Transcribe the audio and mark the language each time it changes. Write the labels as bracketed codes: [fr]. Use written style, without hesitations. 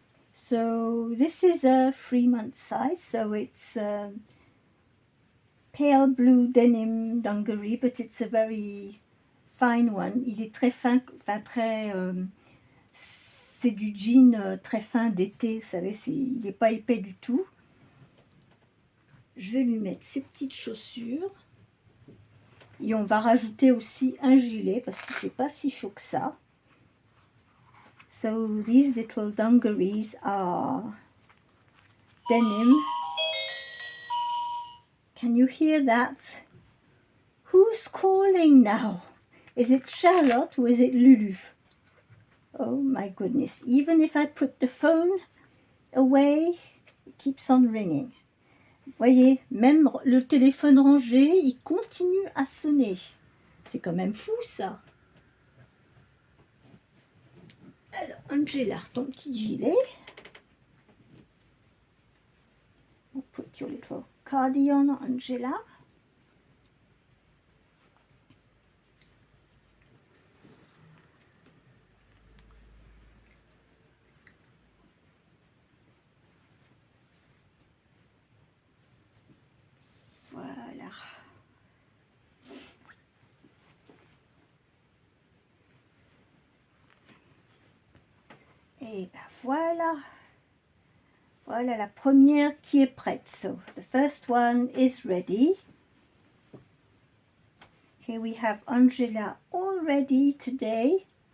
[en] So this is a 3-month size, so it's pale blue denim dungaree, but it's a very fine one. [fr] Il est très fin, enfin très... c'est du jean très fin d'été, vous savez, il n'est pas épais du tout. Je vais lui mettre ses petites chaussures. Et on va rajouter aussi un gilet, parce qu'il ne fait pas si chaud que ça. [en] So these little dungarees are denim. Can you hear that? Who's calling now? Is it Charlotte or is it Lulu? Oh my goodness. Even if I put the phone away, it keeps on ringing. [fr] Voyez, même le téléphone rangé, il continue à sonner. C'est quand même fou ça. Alors, Angela, ton petit gilet. [en] I'll put your little cardigan, Angela. [fr] Voilà. Et ben voilà. Voilà la première qui est prête. [en] So the first one is ready. Here we have Angela all ready today.